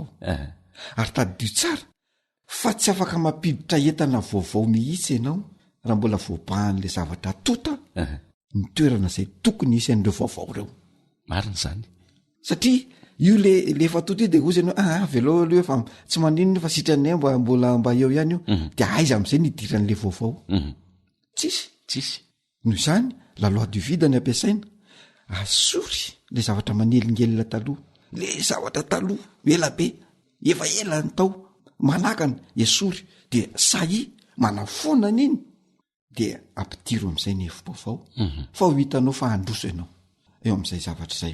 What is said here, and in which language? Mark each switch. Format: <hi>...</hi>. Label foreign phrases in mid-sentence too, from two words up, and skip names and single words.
<mg>Ary tadidio tsara fa tsy afaka mampiditra entana vaovao mihitsy ianao raha mbola voabahan'le zavatra tota ny toerana izay tokony hisy an'ireo vaovao ireo. Marina zany. Satria io le efa tota io dia ozy ianao velao aloha fa tsy maninona fa sitranay mbola eo ihany io, dia aiza amin'izay ny idiran'le vaovao? Tsisy. Noho izany</mg> <fr>la loi du vide</fr> <mg>ny ampiasaina, asory le zavatra manelingelina taloha, le zavatra taloha ela be, efa ela ny tao manakana esory, dia sahi manafoana n'iny, dia ampitiro amin'izay ny hevi-baovao fa ho hitanao fa handroso ianao eo amin'izay zavatra izay.</mg>